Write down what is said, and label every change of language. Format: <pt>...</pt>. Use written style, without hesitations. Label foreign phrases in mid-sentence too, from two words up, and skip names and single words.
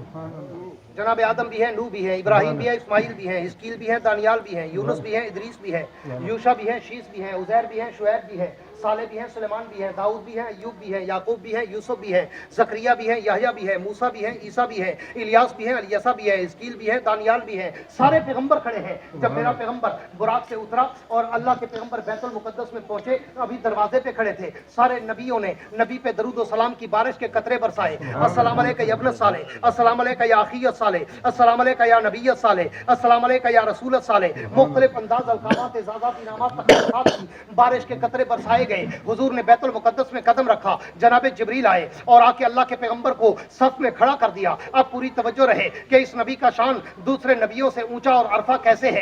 <ur>جناب آدم بھی ہے، نوح بھی ہے، ابراہیم بھی ہے، اسماعیل بھی ہے، حزقیل بھی ہے، دانیال بھی ہے، یونس بھی ہے، ادریس بھی ہے، یوشع بھی ہے، شیث بھی ہے، عزیر بھی ہے، شعیب بھی ہے، صالح بھی ہیں، سلیمان بھی ہے، داؤد بھی ہے، ایوب بھی ہے، یعقوب بھی ہے، یوسف بھی ہے، زکریا بھی ہے، یحییٰ بھی ہے، موسیٰ بھی ہے، عیسیٰ بھی ہے، الیاس بھی ہے، الیسع بھی ہے، حزقیل بھی ہے، دانیال بھی ہے. سارے پیغمبر کھڑے ہیں. جب میرا پیغمبر براق سے اترا اور اللہ کے پیغمبر بیت المقدس میں پہنچے، ابھی دروازے پہ کھڑے تھے. سارے نبیوں نے نبی پہ درود و سلام کی بارش کے قطرے برسائے.</ur> <ar>السلام عليك يا ابن صالح، السلام عليك يا أخي صالح, السلام عليك يا نبي صالح, السلام عليك يا رسول صالح.</ar> <ur>مختلف انداز الکامات اجازات انعامات تقریرات کی بارش کے قطرے برسائے گئے. حضور نے بیت المقدس میں قدم رکھا، جناب جبریل آئے اور آ کے اللہ کے پیغمبر کو صف میں کھڑا کر دیا. اب پوری توجہ رہے کہ اس نبی کا شان دوسرے نبیوں سے اونچا اور ارفع کیسے ہے.</ur>